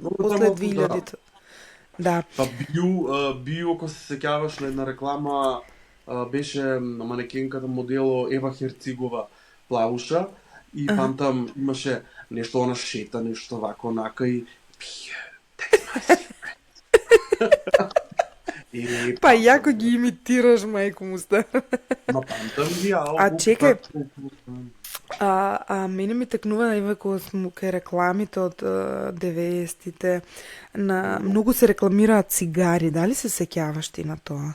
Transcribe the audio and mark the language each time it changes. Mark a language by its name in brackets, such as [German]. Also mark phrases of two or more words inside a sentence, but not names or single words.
[Macedonian] Многу после таму, 2000-ти. Да. Па Био, ако се сеќаваш на една реклама, беше манекенката модело Ева Херцигова плавуша и памтам имаше нешто она шета, нешто вако онака и Био, [English] that's my secret. [Macedonian] И Па јако ги имитираш, мајко му стара. ма памтам ги, А, чекај. Мене ми текнува еве кога сум кај рекламите од 90-тите, на многу се рекламираат цигари, дали се сеќаваш ти на тоа?